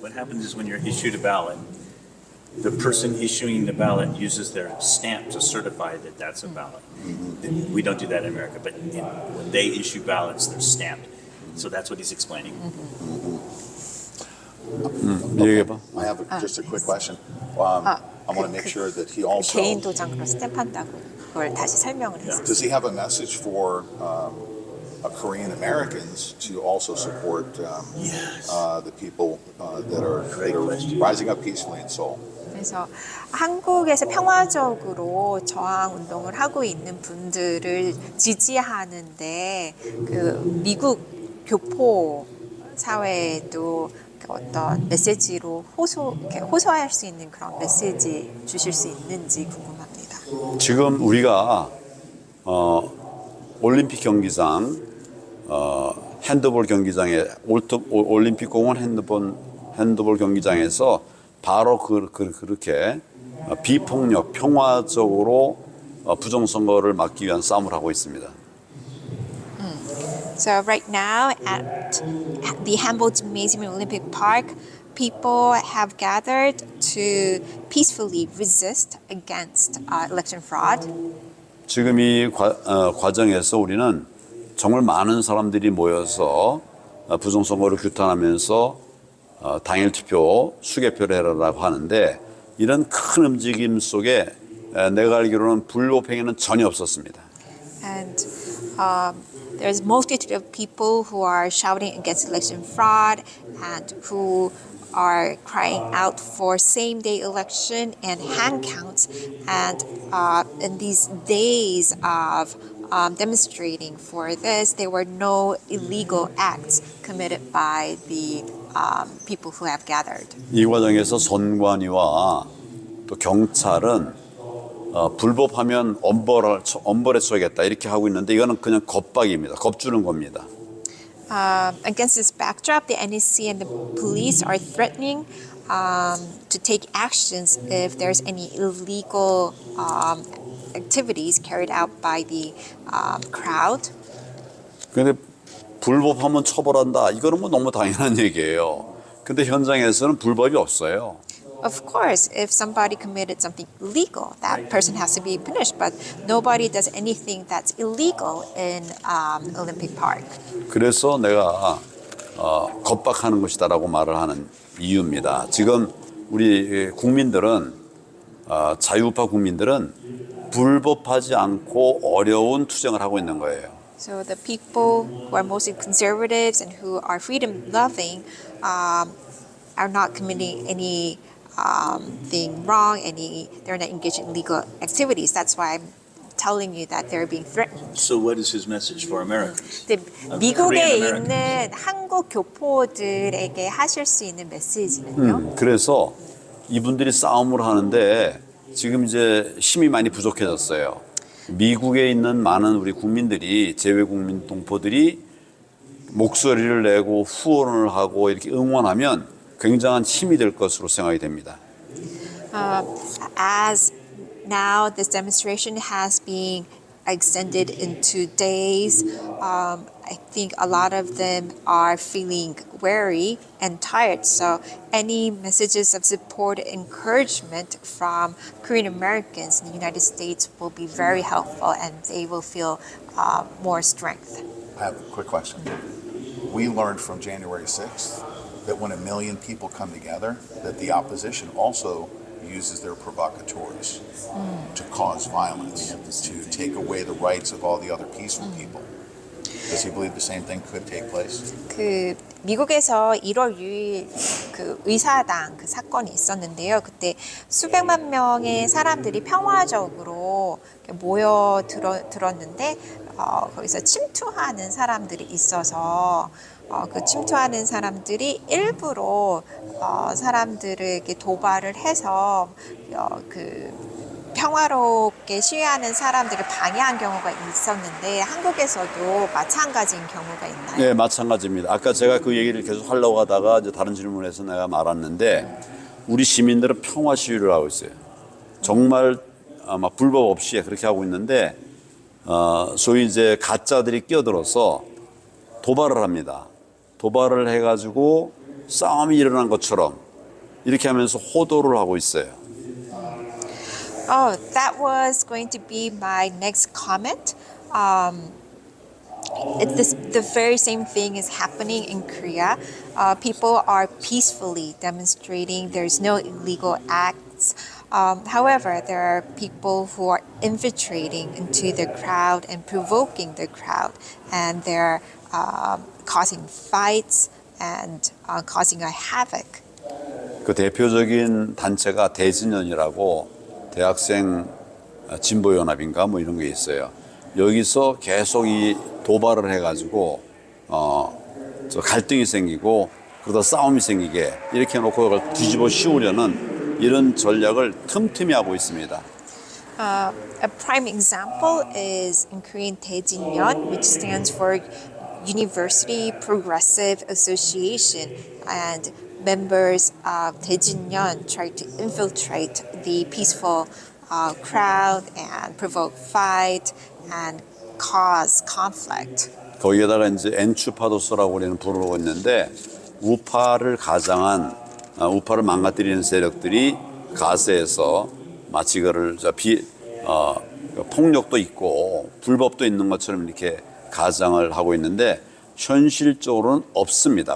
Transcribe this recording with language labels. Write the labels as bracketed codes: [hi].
[en] what happens is when you're issued a ballot, the person issuing the ballot uses their stamp to certify that that's a ballot. We don't do that in America, but when they issue ballots, they're stamped. So that's what he's explaining. [ko] 얘기해봐. [en] I have just a quick question. I want to make sure that he also. [ko] 개인 도장으로 스탬프한다고 그걸 다시 설명을 했어요. [en] Does he have a message for Korean Americans to also support the people that are rising up peacefully in Seoul? [ko] 그래서 한국에서 평화적으로 저항 운동을 하고 있는 분들을 지지하는데 그 미국 교포 사회에도 어떤 메시지로 호소할 수 있는 그런 메시지 주실 수 있는지 궁금합니다. 지금 우리가 올림픽 경기장 핸드볼 경기장에 올림픽 공원 핸드볼 경기장에서 바로 그렇게 비폭력 평화적으로 부정선거를 막기 위한 싸움을 하고 있습니다. [en] So right now at the Hanbok Gymnasium in Olympic Park, people have gathered to peacefully resist against election fraud. [ko] 지금 이 과정에서 우리는 정말 많은 사람들이 모여서 부정선거를 규탄하면서 당일 투표 수개표를 해라라고 하는데 이런 큰 움직임 속에 내가 알기로는 불법행위는 전혀 없었습니다. [en] And there's multitude of people who are shouting against election fraud and who are crying out for same-day election and hand counts. And in these days of demonstrating for this, there were no illegal acts committed by the people who have gathered. [ko] 이 과정에서 선관위와 또 경찰은 불법하면 엄벌에 처하겠다 이렇게 하고 있는데 이거는 그냥 겁박입니다. 겁주는 겁니다. [en] Against this backdrop, the NEC and the police are threatening to take actions if there's any illegal activities carried out by the crowd. [ko] 그런데 불법하면 처벌한다. 이거는 뭐 너무 당연한 얘기예요. 근데 현장에서는 불법이 없어요. [en] Of course, if somebody committed something illegal, that person has to be punished. But nobody does anything that's illegal in Olympic Park. [ko] 그래서 내가 겁박하는 것이다라고 말을 하는 이유입니다. 지금 우리 국민들은 자유우파 국민들은 불법하지 않고 어려운 투쟁을 하고 있는 거예요. [en] So the people who are mostly conservatives and who are freedom-loving are not committing any thing wrong, they're not engaged in illegal activities. That's why I'm telling you that they're being threatened. So what is his message for Americans? [ko] 근데 미국에 [en] Korean [ko] 있는 한국 교포들에게 하실 수 있는 메시지는요? 그래서 이분들이 싸움을 하는데 지금 이제 힘이 많이 부족해졌어요. 미국에 있는 많은 우리 국민들이 재외국민 동포들이 목소리를 내고 후원을 하고 이렇게 응원하면 굉장한 힘이 될 것으로 생각이 됩니다. [en] As now this demonstration has been extended into days, I think a lot of them are feeling weary and tired. So any messages of support, encouragement from Korean Americans in the United States will be very helpful, and they will feel more strength. I have a quick question. We learned from January 6th that when 1 million people come together, that the opposition also uses their provocateurs to cause violence, to take away the rights of all the other peaceful people. Does he believe the same thing could take place? [ko] 그 미국에서 1월 6일 그 의사당 그 사건이 있었는데요. 그때 수백만 명의 사람들이 평화적으로 모여 들었는데 거기서 침투하는 사람들이 있어서 그 침투하는 사람들이 일부러 사람들에게 도발을 해서 그 평화롭게 시위하는 사람들을 방해한 경우가 있었는데 한국에서도 마찬가지인 경우가 있나요? 네, 마찬가지입니다. 아까 제가 그 얘기를 계속 하려고 하다가 이제 다른 질문에서 내가 말았는데 우리 시민들은 평화 시위를 하고 있어요. 정말 아마 불법 없이 그렇게 하고 있는데 소위 이제 가짜들이 끼어들어서 도발을 합니다. 도발을 해가지고 싸움이 일어난 것처럼 이렇게 하면서 호도를 하고 있어요. [en] Oh, that was going to be my next comment. The very same thing is happening in Korea. People are peacefully demonstrating. There's no illegal acts. However, there are people who are infiltrating into the crowd and provoking the crowd, and they're causing fights and causing a havoc. [ko] 그 대표적인 단체가 대진연이라고 대학생 진보연합인가 뭐 이런 게 있어요. 여기서 계속 이 도발을 해가지고 저 갈등이 생기고 그러다 싸움이 생기게 이렇게 해놓고 그걸 뒤집어 씌우려는 이런 전략을 틈틈이 하고 있습니다. [en] A prime example is in Korean Daejinyeon, which stands for University Progressive Association, and members of Daejinyeon try to infiltrate the peaceful crowd and provoke fight and cause conflict. [ko] 거기에다가 이제 엔추파도스라고 우리는 부르고 있는데 우파를 가장한 우파를 망가뜨리는 세력들이 가세에서 마치 그를 폭력도 있고 불법도 있는 것처럼 이렇게 가장을 하고 있는데 현실적으로는 없습니다.